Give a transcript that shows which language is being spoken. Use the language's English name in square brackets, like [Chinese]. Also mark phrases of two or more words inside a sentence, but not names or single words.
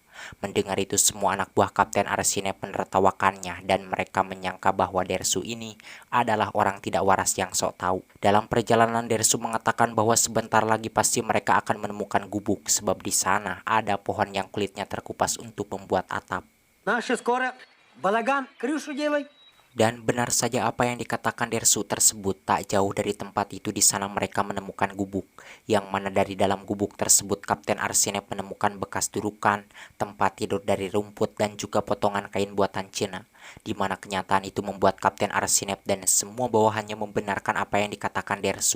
[Indonesian] Mendengar itu semua anak buah Kapten Arsinep menertawakannya, dan mereka menyangka bahwa Dersu ini adalah orang tidak waras yang sok tahu. Dalam perjalanan Dersu mengatakan bahwa sebentar lagi pasti mereka akan menemukan gubuk, sebab di sana ada pohon yang kulitnya terkupas untuk membuat atap. [Russian] Наши скоро балаган, крышу делай. [Indonesian] Dan benar saja apa yang dikatakan Dersu tersebut. Tak jauh dari tempat itu di sana mereka menemukan gubuk, yang mana dari dalam gubuk tersebut Kapten Arsinep menemukan bekas dudukan, tempat tidur dari rumput, dan juga potongan kain buatan Cina. Di mana kenyataan itu membuat Kapten Arsinep dan semua bawahannya membenarkan apa yang dikatakan Dersu.